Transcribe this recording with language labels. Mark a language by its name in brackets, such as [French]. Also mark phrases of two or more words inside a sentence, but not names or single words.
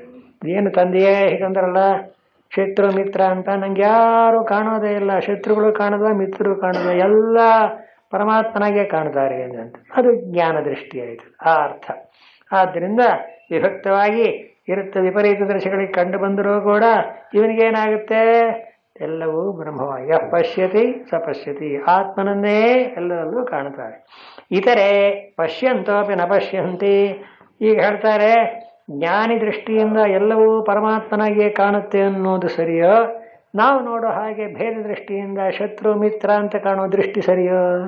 [Kannada] ಏನು ತಂದೆಯೇ ಹೀಗಂದ್ರಲ್ಲ, ಶತ್ರು ಮಿತ್ರ ಅಂತ ನಂಗೆ ಯಾರು ಕಾಣೋದೇ ಇಲ್ಲ, ಶತ್ರುಗಳು ಕಾಣೋದ ಮಿತ್ರರು ಕಾಣೋದ, ಎಲ್ಲ ಪರಮಾತ್ಮನಾಗೆ ಕಾಣ್ತಾರೆ ಅಂತ. ಅದು ಜ್ಞಾನ ದೃಷ್ಟಿ ಆಯಿತು, ಆ ಅರ್ಥ. ಆದ್ದರಿಂದ ವಿಭಕ್ತವಾಗಿ ಇರುತ್ತೆ. ವಿಪರೀತ ದೃಶ್ಯಗಳಿಗೆ ಕಂಡು ಬಂದರೂ ಕೂಡ ಇವನಿಗೇನಾಗುತ್ತೆ? ಎಲ್ಲವೂ ಬ್ರಹ್ಮವಾಗಿ [Sanskrit] ಪಶ್ಯತಿ ಸ ಪಶ್ಯತಿ, [Kannada] ಆತ್ಮನನ್ನೇ ಎಲ್ಲರಲ್ಲೂ ಕಾಣ್ತಾರೆ. [Sanskrit] ಇತರೆ ಪಶ್ಯಂತೋಪಿ ನ ಪಶ್ಯಂತಿ. [Kannada] ಈಗ ಹೇಳ್ತಾರೆ ಜ್ಞಾನಿ ದೃಷ್ಟಿಯಿಂದ ಎಲ್ಲವೂ ಪರಮಾತ್ಮನಾಗಿಯೇ ಕಾಣುತ್ತೆ ಅನ್ನೋದು ಸರಿಯೋ? ನಾವು ನೋಡೋ ಹಾಗೆ ಭೇದ ದೃಷ್ಟಿಯಿಂದ ಶತ್ರು ಮಿತ್ರ ಅಂತ ಕಾಣೋ ದೃಷ್ಟಿ ಸರಿಯೋ?